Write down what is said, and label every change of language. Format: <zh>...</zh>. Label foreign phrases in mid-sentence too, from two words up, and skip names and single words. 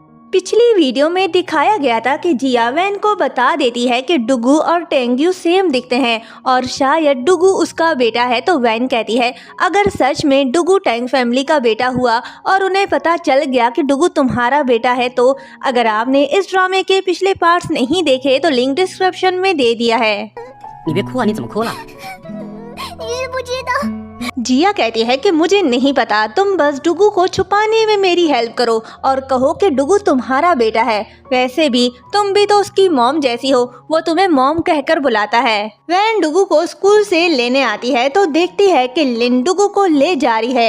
<hi>पिछली वीडियो में दिखाया गया था कि जिया वैन को बता देती है कि डुगू और टेंग्यू सेम दिखते हैं और शायद डुगू उसका बेटा है। तो वैन कहती है अगर सच में डुगू टैंग फैमिली का बेटा हुआ और उन्हें पता चल गया कि डुगू तुम्हारा बेटा है, तो अगर आपने इस ड्रामे के पिछले पार्ट्स नहीं देखे तो</hi> <en>link description</en> <hi>में दे दिया है।</hi> <zh>你别哭啊，你怎么哭了？你是不知道。</zh> <hi>जिया कहती है कि मुझे नहीं पता, तुम बस डुगू को छुपाने में मेरी हेल्प करो और कहो कि डुगू तुम्हारा बेटा है। वैसे भी तुम भी तो उसकी मॉम जैसी हो, वो तुम्हें मॉम कहकर बुलाता है। वैन डुगू को स्कूल से लेने आती है तो देखती है कि लिन डुगू को ले जा रही है।</hi>